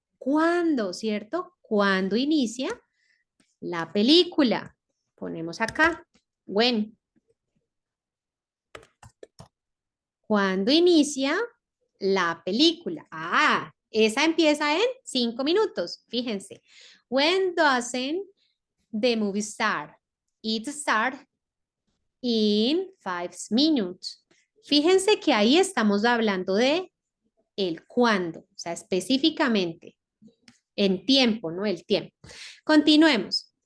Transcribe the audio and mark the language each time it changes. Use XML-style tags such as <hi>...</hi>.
<es>¿Cuándo, cierto? ¿Cuándo inicia la película? Ponemos acá, when. ¿Cuándo inicia la película? Ah, esa empieza en 5 minutos, fíjense.</es> <en>When doesn't the movie start? It starts in 5 minutes.</en> <es>Fíjense que ahí estamos hablando de el cuándo, o sea, específicamente en tiempo, ¿no? El tiempo. Continuemos.</es>